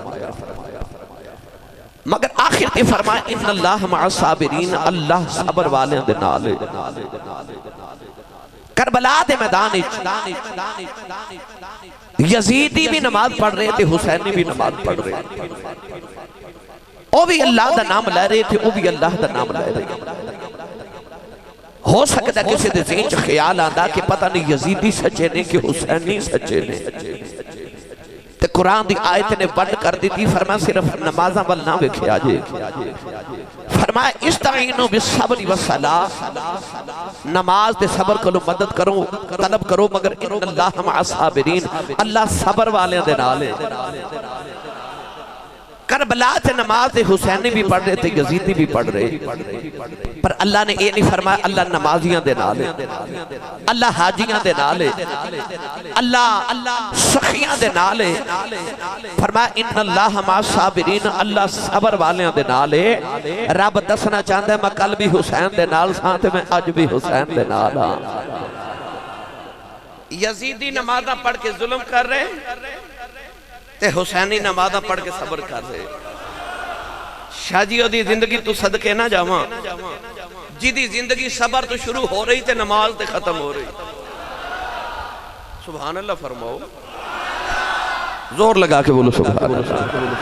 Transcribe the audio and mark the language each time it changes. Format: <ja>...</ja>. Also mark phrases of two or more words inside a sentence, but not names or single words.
<pa>مگر آخر تے فرمایا</pa> <ar>ان اللہ مع الصابرین</ar> <pa>اللہ صبر والے دے نالے کربلا دے میدان یزیدی بھی نماز پڑھ رہے تھے حسینی بھی نماز پڑھ رہے تھے او بھی اللہ دا نام لے رہے تھے او بھی اللہ دا نام لے رہے تھے ہو سکتا ہے کسی دے ذہن چ خیال آندا کہ پتہ نہیں یزیدی سچے نے کہ حسینی سچے نے تے قرآن دی آیت نے بند کر دی تھی فرمایا صرف نمازاں وال نہ ویکھیا جے فرمایا استعینوا</pa> <ar>بالصبر والصلاۃ</ar> <pa>نماز تے صبر کولو مدد کرو طلب کرو مگر</pa> <ar>ان اللہ مع الصابرین</ar> <pa>اللہ صبر والے دے نال ہے کربلا سے نماز حسینی بھی پڑھ رہے تھے، یزیدی بھی پڑھ رہے، پر اللہ نے یہ نہیں فرمایا اللہ نمازیاں دے نالے، اللہ حاجیاں دے نالے، اللہ سخیاں دے نالے، فرمایا</pa> <ar>ان اللہ مع صابرین،</ar> <pa>اللہ صبر والیاں دے نالے۔ رب دسنا چاہتا ہے میں کل بھی حسین دے نال ساں تے میں اج بھی حسین دے نال ہاں۔ یزیدی نمازاں پڑھ کے ظلم کر رہے تے حسینی نمازاں پڑھ کے صبر کر رہے۔ شاہ جی دی زندگی تو صدقے نہ جاواں، جی دی زندگی صبر تو شروع ہو رہی تے نماز تے ختم ہو رہی۔</pa> <ar>سبحان اللہ</ar> <pa>فرماؤ، زور لگا کے بولو</pa> <ar>سبحان اللہ۔</ar>